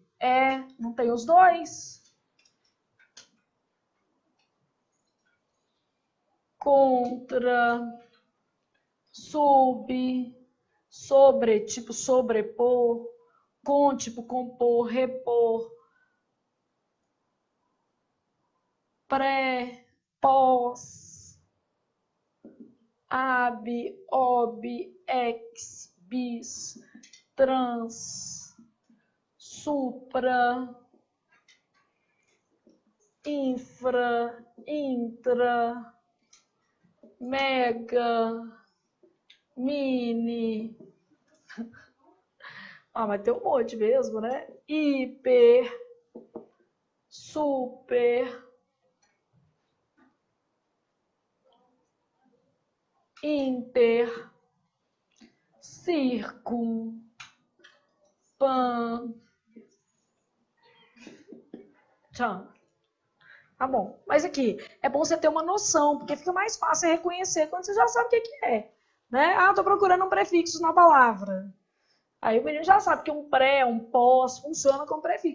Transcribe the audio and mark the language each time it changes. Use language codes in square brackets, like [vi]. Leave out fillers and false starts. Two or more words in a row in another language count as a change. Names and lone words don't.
[pt] Não tem os dois? Contra, sub, sobre, tipo sobrepor, com, tipo compor, repor, pré, pós, ab, ob, ex, bis, trans, supra, infra, intra, mega, mini. Mas tem um monte mesmo, né? Hiper, super, inter, circum, pan, tchan. Tá bom. Mas aqui, é bom você ter uma noção, porque fica mais fácil reconhecer quando você já sabe o que é. Né? Tô procurando um prefixo na palavra. Aí o menino já sabe que um pré, um pós, funciona com prefixo.